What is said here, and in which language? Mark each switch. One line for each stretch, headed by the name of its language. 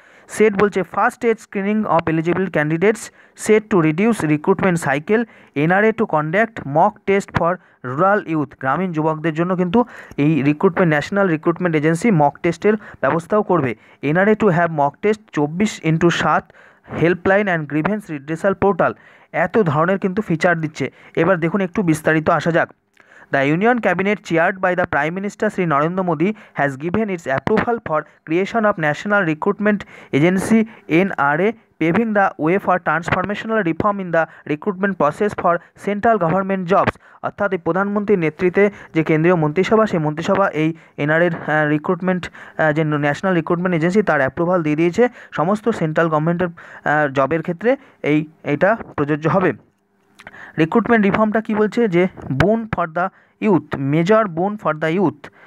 Bangla: Set বলছে
English: First stage screening of eligible candidates, CET to reduce recruitment cycle, NRA to conduct mock test for rural youth.
Bangla: গ্রামীণ যুবকদের জন্য কিন্তু এই national recruitment agency mock টেস্টের ব্যবস্থাও করবে।
English: NRA to have mock test 24x7 helpline and grievance redressal portal.
Bangla: এত ধরনের কিন্তু ফিচার দিচ্ছে। এবার দেখুন একটু বিস্তারিত আসা যাক।
English: The Union Cabinet chaired by the Prime Minister Sri Narendra Modi has given its approval for creation of National Recruitment Agency NRA, paving the way for transformational reform in the recruitment process for central government jobs।
Bangla: অর্থাৎ এই প্রধানমন্ত্রীর নেতৃত্বে যে কেন্দ্রীয় মন্ত্রিসভা, সেই মন্ত্রিসভা এই এনআরএর রিক্রুটমেন্ট যে ন্যাশনাল রিক্রুটমেন্ট এজেন্সি তার অ্যাপ্রুভাল দিয়ে দিয়েছে। সমস্ত সেন্ট্রাল গভর্নমেন্টের জবের ক্ষেত্রে এইটা প্রযোজ্য হবে। রিক্রুটমেন্ট রিফর্মটা কী বলছে, যে
English: Boon for the youth, major boon for the youth.